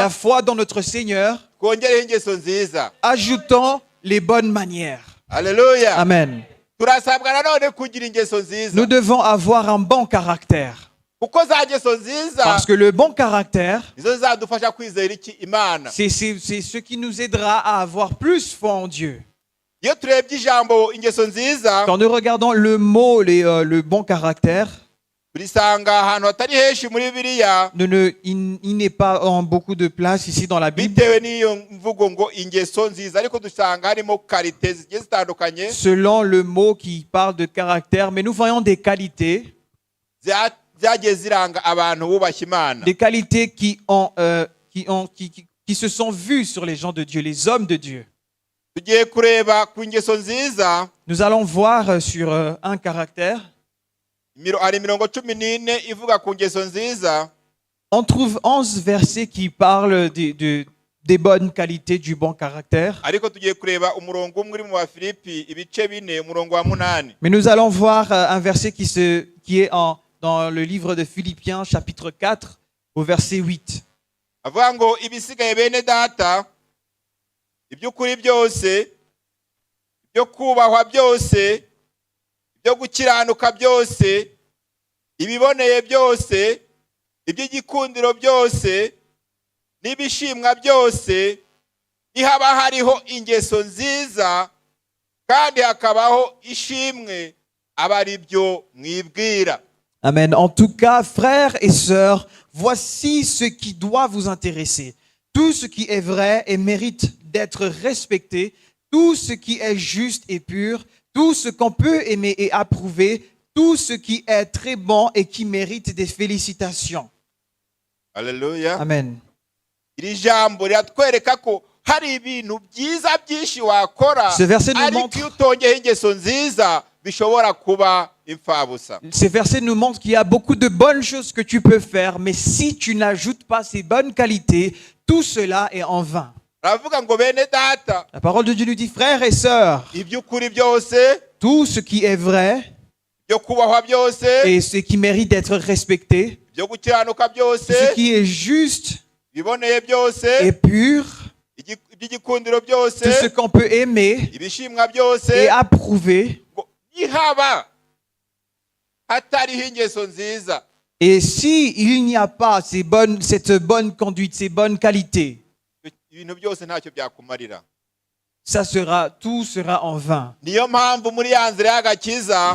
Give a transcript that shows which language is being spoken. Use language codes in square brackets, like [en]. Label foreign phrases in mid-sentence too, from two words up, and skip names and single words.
[fr] la foi dans notre Seigneur, [rw] twongereho ingeso nziza. [fr] ajoutant les bonnes manières. [rw] Haleluya. Amen. Turasabwa nanone kugira ingeso nziza [fr] Nous devons avoir un bon caractère. [rw] kuko za ngeso nziza [fr] Parce que le bon caractère, [rw] nizo zizadufasha kwizera iki Imana. [fr] c'est ce qui nous aidera à avoir plus foi en Dieu. [rw] Iyo turebye ijambo ingeso nziza [fr] Quand nous regardons le mot, le bon caractère, [rw] turisanga ahantu hatari henshi muri Bibiliya [fr] il n'est pas en beaucoup de place ici dans la Bible. [rw] bitewe n'iyo mvugo ngo ingeso nziza, ariko dusanga harimo karite zigiye zitandukanye [fr] Selon le mot qui parle de caractère, mais nous voyons des qualités [rw] zagiye ziranga abantu bubashye Imana. [fr] des qualités qui se sont vues sur les gens de Dieu, les hommes de Dieu. [rw] Tugiye kureba ku ngeso nziza, [fr] Nous allons voir sur un caractère. [rw] hari mirongo 14 ivuga ku ngeso nziza. [fr] On trouve 11 versets qui parlent des bonnes qualités du bon caractère. [rw] Ariko tugiye kureba umurongo umwe uri mu Bafilipi ibice 4 umurongo wa 8. [fr] Mais nous allons voir un verset qui est dans le livre de Philippiens, chapitre 4, au verset 8. [rw] Avuga ngo ibisigaye bene data, iby'ukuri byose, ibyo kubahwa byose, ibyo gukiranuka byose, ibiboneye byose, iby'igikundiro byose, n'ibishimwa byose, nihaba hariho ingeso nziza kandi hakabaho ishimwe, aba ari byo mwibwira. Amen. [fr] En tout cas, frères et sœurs, voici ce qui doit vous intéresser. Tout ce qui est vrai et mérite d'être respecté, tout ce qui est juste et pur, tout ce qu'on peut aimer et approuver, tout ce qui est très bon et qui mérite des félicitations. [rw] Haleluya. Amen. Iri jambo riratwereka ko hari ibintu byiza byinshi wakora, [fr] Ce verset nous [rw] ariko [fr] montre- [rw] iyo utongeyeho ingeso nziza bishobora kuba imfabusa. [fr] Ces versets nous montrent qu'il y a beaucoup de bonnes choses que tu peux faire, mais si tu n'ajoutes pas ces bonnes qualités, tout cela est en vain. [rw] Aravuga ngo bene data, [fr] La parole de Dieu nous dit, frères et sœurs, [rw] iby'ukuri byose, [fr] tout ce qui est vrai [rw] ibyo kubahwa byose, [fr] et ce qui mérite d'être respecté, [rw] ibyo gukiranuka byose, [fr] tout ce qui est juste [rw] ibiboneye byose, [fr] et pur, [rw] iby'igikundiro byose, [fr] tout ce qu'on peut aimer [rw] ibishimwa byose, [fr] et approuver. [rw] ngo nihaba hatariho ingeso nziza, [fr] Et si il n'y a pas cette bonne conduite, ces bonnes qualités, [rw] ibintu byose ntacyo byakumarira. [fr] tout sera en vain. [rw] Niyo mpamvu muri ya nzira y'agakiza,